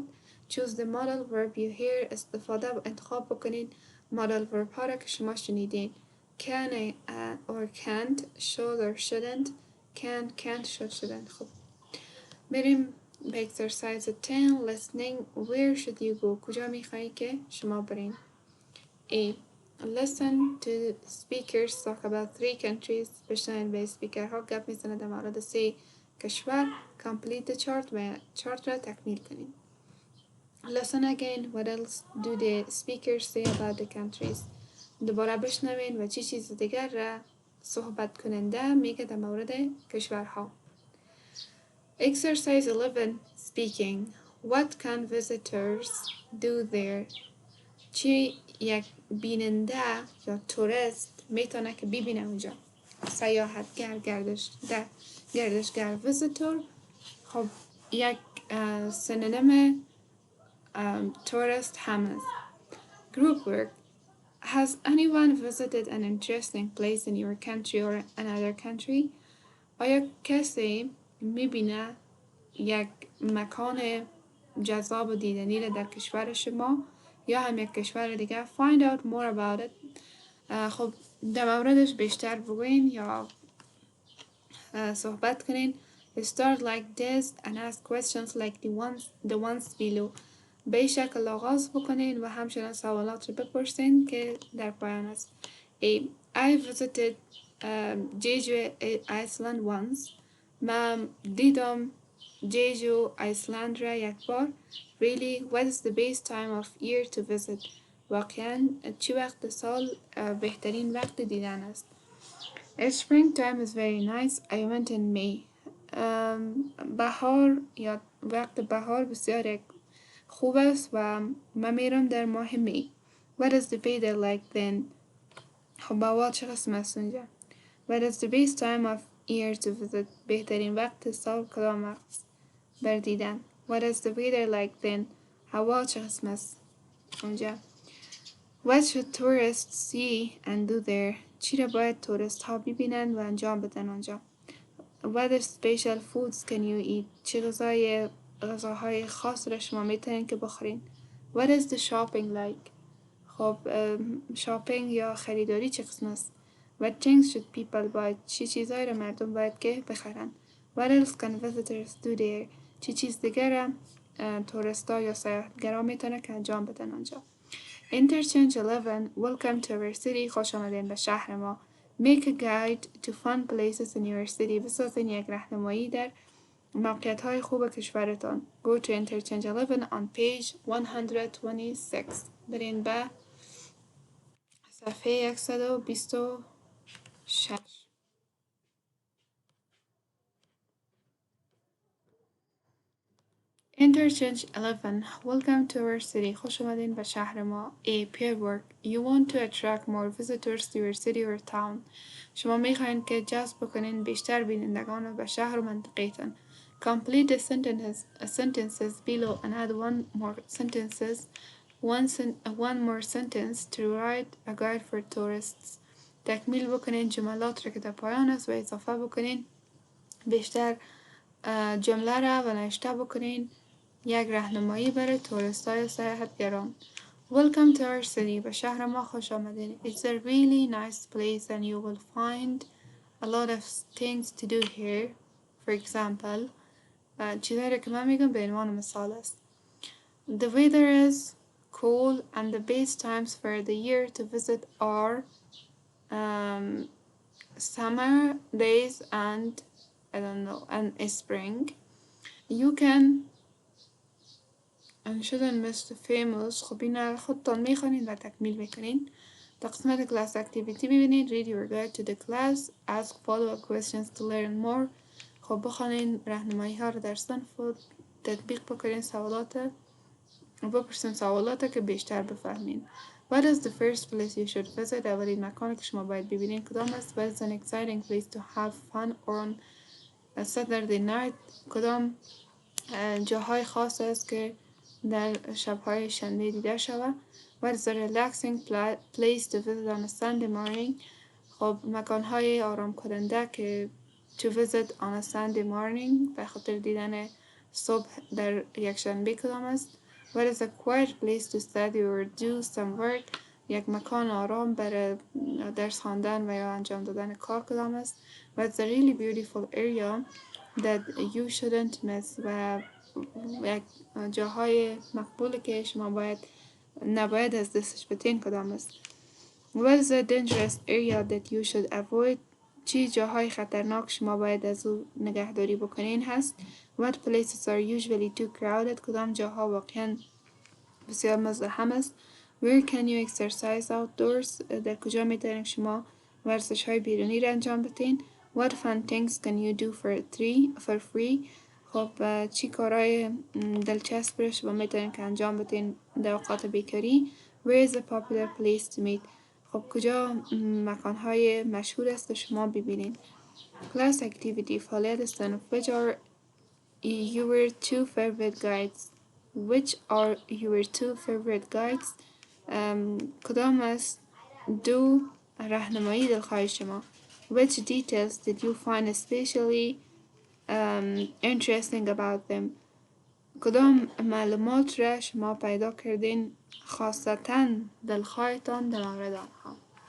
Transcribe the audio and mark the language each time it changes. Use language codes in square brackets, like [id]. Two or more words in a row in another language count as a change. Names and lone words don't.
[en] Choose the modal verb you hear. [fa] استفاده و انتخاب بکنین [en] modal verb [fa] ها را که شما شنیدین. [en] Can or can't. Should or shouldn't. Can't, should, shouldn't. [fa] خب بریم به exercise 10. Listening. [en] Where should you go? [fa] کجا میخوایی که شما برین. [en] A. Listen to speakers talk about 3 countries. [fa] بشنوین به speaker ها گپ میزنه در مورد 3 کشور. [en] Complete the chart [fa] و chart را تکمیل کنین. [en] Listen again. What else do the speakers say about the countries? [fa] دوباره بشنوین و چی چیز دیگر را صحبت کننده میگه در مورد کشورها. [en] Exercise 11. Speaking. What can visitors do there? [fa] چی یک بیننده یا توریست میتونه که ببینه اونجا. سیاحتگر، گردشگر. Visitor خب یک سنونیم tourist هم است. [en] Group work. Has anyone visited an interesting place in your country or another country? [fa] آیا کسی میبینه یک مکان جذاب و دیدنی را در کشور شما یا هم یک کشور دیگه؟ [en] Find out more about it. [fa] خب در موردش بیشتر بگوین یا صحبت کنین. [en] Start like this and ask questions like the ones below. [fa] به این شکل آغاز بکنین و همچنان سوالات رو بپرسین که در پایان است. [en] I visited Jeju Iceland once. [fa] من دیدم جیجو ایسلند را یک بار. [en] Really, what is the best time of year to visit? [fa] واقعا چی وقت سال بهترین وقت دیدن است؟ [en] Springtime is very nice. I went in May. [fa] بهار یا وقت بهار بسیار خوب است و من میرم در ماه می. [en] What is the weather like then? [fa] خب هوا چه قسم است اونجا؟ [en] What is the best time of year to visit? [fa] بهترین وقت سال کدام است بر دیدن؟ [en] What is the weather like then? [fa] هوا چه قسم است اونجا؟ [en] What should tourists see and do there? [fa] چی را باید توریست ها ببینند و انجام بدن آنجا؟ [en] What special foods can you eat? [fa] چه غذاهای خاص را شما میتونین که بخورین؟ [en] What is the shopping like? [fa] خب شاپینگ یا خریداری چه قسم است؟ [en] What things should people buy? [fa] چی چیزایی را مردم باید که بخرن؟ [en] What else can visitors do there? [fa] چی چیز دیگر را توریستا یا سیاحتگرا میتونه که انجام بدن آنجا؟ [en] Interchange 11 Welcome to our city. [fa] خوش آمدین به شهر ما. [en] Make a guide to fun places in your city. [fa] بسازین یک راهنمایی در موقعیت های خوب کشورتان. [en] Go to Interchange 11 on page 126. [fa] برین به صفحه 126. [en] Interchange 11 Welcome to our city. [fa] خوش آمدین به شهر ما. [en] A pair work. You want to attract more visitors to your city or town. [fa] شما میخواین که جذب بکنین بیشتر بینندگان رو به شهر و منطقهتان. [en] Complete the sentences below and add one more sentence to write a guide for tourists. [fa] تکمیل بکنین جملات رو که در پایان است و اضافه بکنین بیشتر جمله را و نوشته بکنین یک راهنمایی برای توریستای سیاحتگران. [en] Welcome to our city. [fa] به شهر ما خوش آمدین. [en] It's a really nice place and you will find a lot of things to do here. For example, [fa] چیزایی که من میگم به عنوان مثال است. [en] The weather is cool and the best times for the year to visit are summer days and and spring. You can and shouldn't miss the famous. [fa] خب این خودتان میخوانین و تکمیل میکنین. تا قسمت [en] class activity [fa] ببینید. [en] Read your guide to the class. Ask follow-up questions to learn more. [fa] خب بخوانین راهنمایی ها رو در صنف و تطبیق بکنین سوالات و بپرسین سوالات که بیشتر بفهمین. [en] What is the first place you should visit? [fa] اولین مکانی که شما باید ببینین کدام است؟ [en] What is an exciting place to have fun on a Saturday night? [fa] کدام جاهای خاص است که در شبهای شنبه دیده شود. [en] What is a relaxing place to visit on a Sunday morning? [fa] خب مکانهای آرام کننده که [en] to visit on a Sunday morning [fa] به خاطر دیدن صبح در یک شنبه کدام است. [en] What is a quiet place to study or do some work? [fa] یک مکان آرام برای درس خواندن و یا انجام دادن کار کدام است. [en] What is a really beautiful area that you shouldn't miss [fa] و یک جاهای مقبولی که شما نباید از دستش بدین کدام است. [en] What is a dangerous area that you should avoid? [fa] چی جاهای خطرناک شما باید از او نگهداری بکنین هست. [en] What places are usually too crowded? [fa] کدام جاها واقعا بسیار مزدحم است. [en] Where can you exercise outdoors? [fa] در کجا میتونین شما ورزش های بیرونی را انجام بدین. [en] What fun things can you do for free? [fa] خب چی کارهای دلچسب را شما میتونین که انجام بدین در اوقات بیکاری. [en] Where is a popular place to meet? [fa] خب کجا مکانهای مشهور است شما ببینین. [en] Class activity [fa] فعالیت صنف. [en] Which are your two favorite guides? Which are your two favorite guides? [fa] کدام است دو راهنمایی دلخواه شما. [en] Which details did you find especially interesting about them? [fa] کدام معلومات را شما پیدا کردین خاصتا دلخواهتان در مورد آنها.